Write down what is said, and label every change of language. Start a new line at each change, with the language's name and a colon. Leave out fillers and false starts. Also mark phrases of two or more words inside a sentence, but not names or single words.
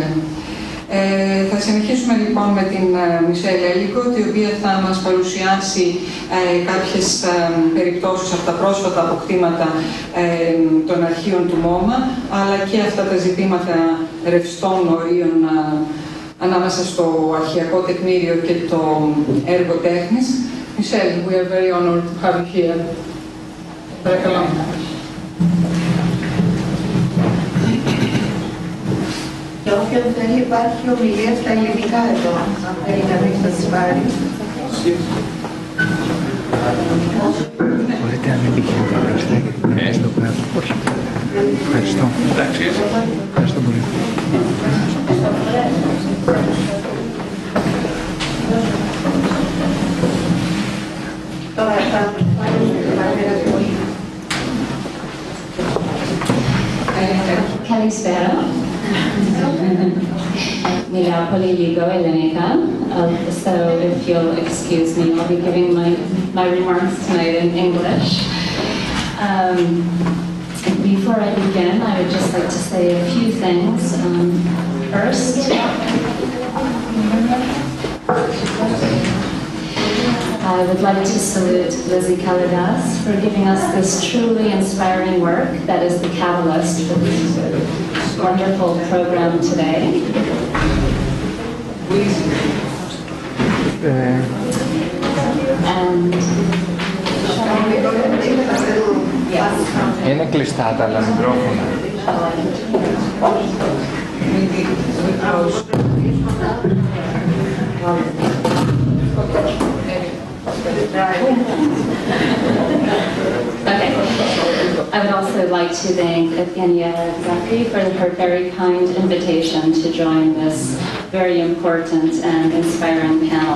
Greek: Θα συνεχίσουμε λοιπόν με την Μισέλα Ελιγκότ, η οποία θα μας παρουσιάσει κάποιες περιπτώσεις από τα πρόσφατα αποκτήματα των αρχείων του ΜΟΜΑ, αλλά και αυτά τα ζητήματα ρευστών ορίων ανάμεσα στο αρχαιακό τεκμήριο και το έργο τέχνης.
English: Michelle, we are very honored to have you here.
Greek: Παρακαλώ. Και όποιον θέλει υπάρχει ομιλία στα ελληνικά εδώ, αν θέλει κανείς να τις πάρει. Μπορείτε να μην πηγαίνετε μπροστά και στο κάτω. Όχι. Ευχαριστώ. Εντάξει. Ευχαριστώ πολύ. Τώρα θα Καλησπέρα. Μιλάω πολύ λίγο ελληνικά,
English: so if you'll excuse me, I'll be giving my remarks tonight in English. Before I begin, I would just like to say a few things. First, I would like to salute Lizzie Kalidas for giving us this truly inspiring work that is the catalyst for this wonderful program today. And
Greek: είναι κλειστά τα άλλα μικρόφωνα.
English: Okay. I would also like to thank Evgenia Zaki for her very kind invitation to join this very important and inspiring panel.